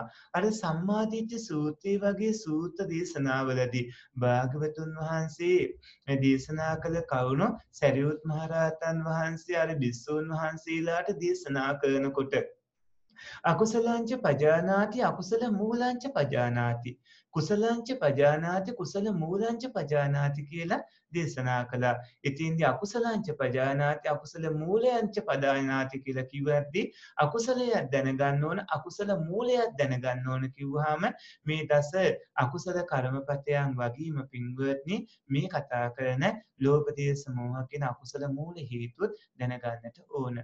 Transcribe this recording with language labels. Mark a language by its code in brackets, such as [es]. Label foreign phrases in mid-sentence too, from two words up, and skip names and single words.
[si] අර සම්මාදිට්ඨි සූත්‍රයේ වගේ සූත්‍ර දේශනාවලදී භාග්‍යවතුන් වහන්සේ දේශනා කළ කරුණු සරියුත් මහරහතන් වහන්සේ අර භික්ෂුන් වහන්සේලාට දේශනා කරනකොට [pi] අකුසලංච පජානාති අකුසල මූලංච පජානාති කුසලංච පජානාති කුසල මූලංච පජානාති [si] කියලා දේශනා කළා. ඉතින්දී [pi] අකුසලංච පජානාති අකුසල මූලයන්ච පජානාති [si] කියලා කිව්වද්දී අකුසලයක් දැනගන්න ඕන අකුසල මූලයක් දැනගන්න ඕන කිව්වහම මේ දස අකුසල කර්මපතයන් වගේම පින්වත්නි මේ කතා කරන ලෝභ දේශ මොහ කියන අකුසල මූල හේතුත් දැනගන්නට ඕන.